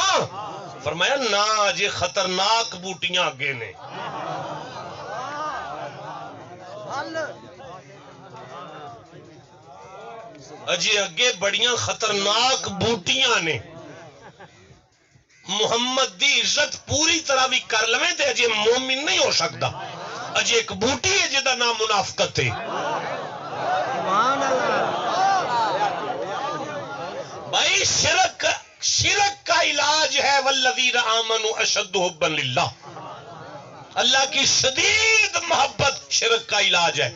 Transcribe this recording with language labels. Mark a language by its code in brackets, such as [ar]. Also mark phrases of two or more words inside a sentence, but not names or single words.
[pa] فرمایا نا جے خطرناک بوٹیاں اگے نے. اجے اگے بڑیاں خطرناک بوٹیاں نے. محمد دی عزت پوری طرح بھی کر لویں تے اجے مومن نہیں ہو سکتا. اجے ایک بوٹی ہے جدا نام منافقت ہے. [ur] بھائی شرک کا علاج ہے [ar] والذین آمنوا اشد حبا للہ. [ur] اللہ کی شدید محبت شرک کا علاج ہے.